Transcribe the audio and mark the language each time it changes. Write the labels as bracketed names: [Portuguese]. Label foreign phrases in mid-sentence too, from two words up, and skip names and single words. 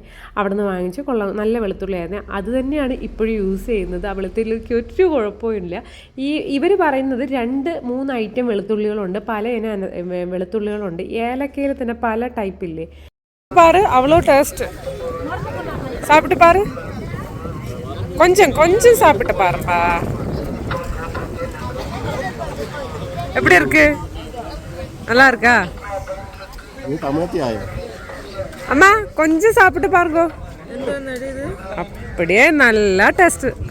[Malayalam] അവിടെ നിന്ന് വാങ്ങിച്ച് കൊള്ളാം, നല്ല വെളുത്തുള്ളിയായിരുന്നേ. അത് തന്നെയാണ് ഇപ്പോഴും യൂസ് ചെയ്യുന്നത്. ആ വെളുത്തുള്ളിക്ക് ഒരു കുഴപ്പമില്ല. ഇവർ പറയുന്നത് 2-3 ഐറ്റം വെളുത്തുള്ളികളുണ്ട്, പല ഇനം വെളുത്തുള്ളികളുണ്ട്. ഏലക്കയിൽ തന്നെ പല ടൈപ്പില്ലേ. [Tamil] பார் அவ்ளோ டேஸ்ட் சாப்பிட்டு பார், கொஞ்சம் சாப்பிட்டு பாருப்பா, எப்படி இருக்கு? நல்லா இருக்கா? அம்மா கொஞ்சம் சாப்பிட்டு பாருங்க. அப்படியே நல்லா டேஸ்ட்.